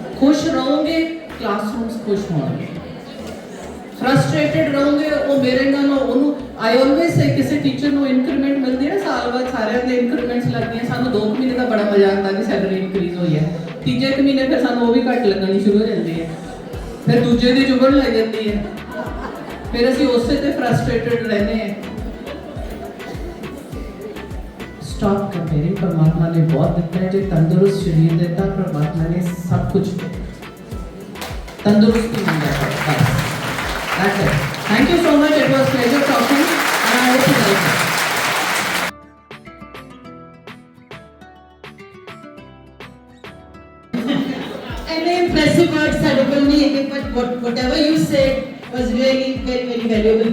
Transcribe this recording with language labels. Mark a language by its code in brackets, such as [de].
[pa] ਖੁਸ਼ ਰਹੋਗੇ ਕਲਾਸਰੂਮਸ ਖੁਸ਼ ਹੋਣਗੇ। ਫਰਸਟ੍ਰੇਟਡ ਰਹੋਗੇ ਉਹ ਮੇਰੇ ਨਾਲੋਂ ਉਹਨੂੰ [en] I always say [pa] ਕਿਸੇ ਟੀਚਰ ਨੂੰ ਇਨਕਰੀਮੈਂਟ ਮਿਲਦੀ ਹੈ ਸਾਲ ਬਾਅਦ, ਸਾਰਿਆਂ ਦੇ ਇਨਕਰੀਮੈਂਟਸ ਲੱਗਦੀਆਂ। ਸਾਨੂੰ 2 ਮਹੀਨੇ ਦਾ ਬੜਾ ਮਜ਼ਾ ਆਉਂਦਾ ਕਿ ਸੈਲਰੀ ਇਨਕਰੀਜ਼ ਹੋਈ ਹੈ, ਤੀਜੇ ਮਹੀਨੇ ਫਿਰ ਸਾਨੂੰ ਉਹ ਵੀ ਘੱਟ ਲੱਗਣੀ ਸ਼ੁਰੂ ਹੋ ਜਾਂਦੀ ਹੈ, ਫਿਰ ਦੂਜੇ ਦੀ ਚੁਭਣ ਲੱਗ ਜਾਂਦੀ ਹੈ, ਫਿਰ ਅਸੀਂ ਉਸੇ ਤੇ ਫਰਸਟ੍ਰੇਟਡ ਰਹਿੰਦੇ ਹਾਂ। [en] Stop comparing. [hi] परमात्मा ने बहुत [pa] ਦਿੱਤਾ ਹੈ, ਜੇ ਤੰਦਰੁਸਤ ਸਰੀਰ ਦਿੱਤਾ [hi] परमात्मा ने सब कुछ तंदुरुस्ती मिल जाता है। [en] बस that's it. Thank you so much. It was pleasure talking and I hope you like it. Any impressive words that will be, but whatever you said was really very very valuable.